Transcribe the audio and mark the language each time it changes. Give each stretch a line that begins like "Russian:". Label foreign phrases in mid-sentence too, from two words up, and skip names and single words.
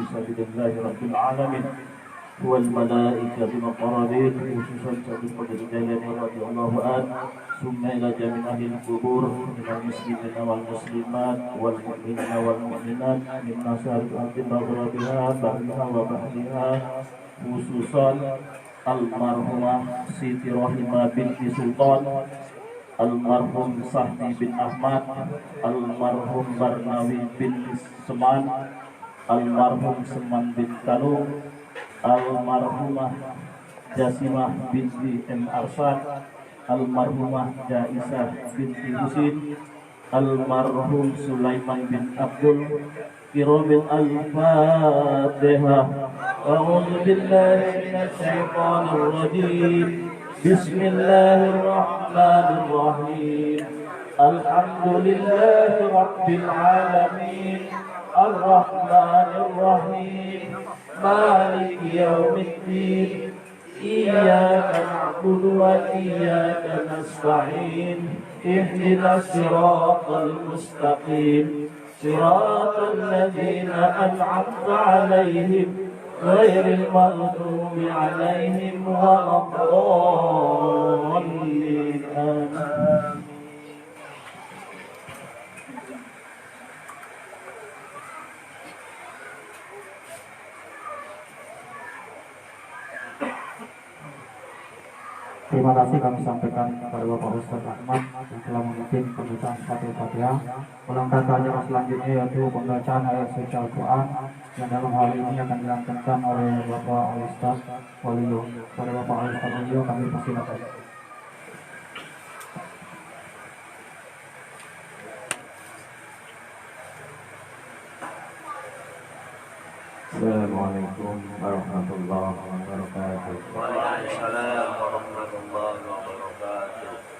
Arabic: سبيل الله رب العالمين والملائكة المقربين خصوصا سيد القدر الجيلاني رضي الله عنه ثم إلى جميع أهل القبور من المسلمين والمسلمات والمؤمنين والمؤمنات من نصارى الأرض مغربها بحرها وبحرها خصوصا
Indonesian: almarhumah Siti Rohimah binti Sultan, almarhum Sahdi bin Ahmad, almarhum Barnawi bin Seman, almarhum Seman bin Talung, almarhumah Jasimah binti M. Arsan, almarhumah Jaisah binti Husin, almarhum Sulaiman bin Abdul.
Arabic: كرامة الفاتحة. أعوذ بالله من الشيطان الرجيم. بسم الله الرحمن الرحيم. الحمد لله رب العالمين. الرحمن الرحيم. مالك يوم الدين. إياك نعبد وإياك نستعين. اهدنا الصراط المستقيم. صراط الذين أنعمت عليهم غير المغضوب عليهم ولا الضالين آمين.
Indonesian: Terima kasih kami sampaikan kepada Bapak Ustadz Ahmad yang telah memimpin pembacaan Fatihah. Ulangkan acara selanjutnya yaitu pembacaan ayat suci Al-Quran yang dalam hal ini akan dilantunkan oleh Bapak Ustadz Waluyo. Kepada Bapak Ustadz Waluyo kami persilakan.
Arabic: السلام عليكم ورحمة الله وبركاته. وعليكم السلام ورحمة الله وبركاته.